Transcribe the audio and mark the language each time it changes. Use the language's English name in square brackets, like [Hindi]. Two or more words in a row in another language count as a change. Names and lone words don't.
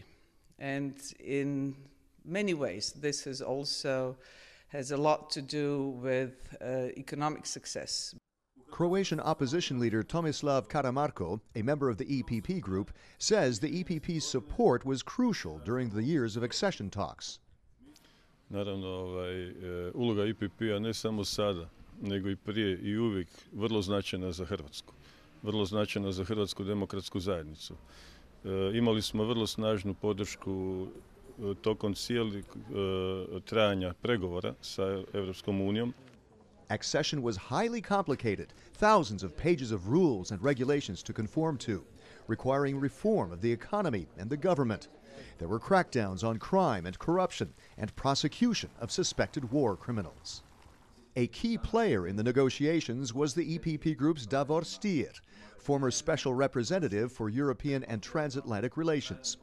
[English] And in many ways, this has a lot to do with economic success. Croatian opposition leader Tomislav Karamarko, a member of the EPP group, says the EPP's support was crucial during the years of accession talks. [Croatian] Naravno, uloga EPP-a ne samo sada, nego I prije I uvijek vrlo značajna za Hrvatsku. Vrlo značajna za Hrvatsku demokratsku zajednicu. Imali smo vrlo snažnu podršku tokom cijelog trajanja pregovora sa Europskom unijom. [English] Accession was highly complicated, thousands of pages of rules and regulations to conform to, requiring reform of the economy and the government. There were crackdowns on crime and corruption and prosecution of suspected war criminals. A key player in the negotiations was the EPP group's Davor Stier, former special representative for European and transatlantic relations.